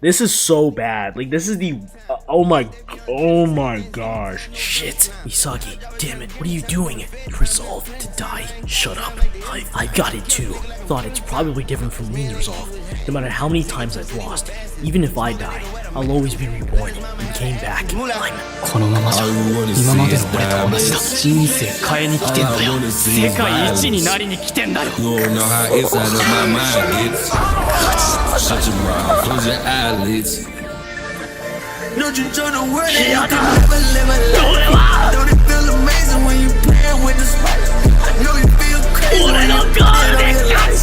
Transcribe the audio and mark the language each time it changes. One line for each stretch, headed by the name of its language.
English: This is so bad. Like, this is the... oh my gosh. Shit. Isagi, damn it. What are you doing? You resolve to die? Shut up. I got it too. Thought it's probably different from RIN's resolve. No matter how many times I've lost, even if I die, I'll always be reborn and came back.
Japanese: このままじゃ今までの俺と同じだ人生変えに来てんだよ世界一になりに来てんだよ
English: You don't know how inside of my mind gets. Shut your mouth, close your eyelids. Don't you know the word that you can never live a life? Don't it feel amazing when you playing with the spice? I know you feel crazy when you put it on your life.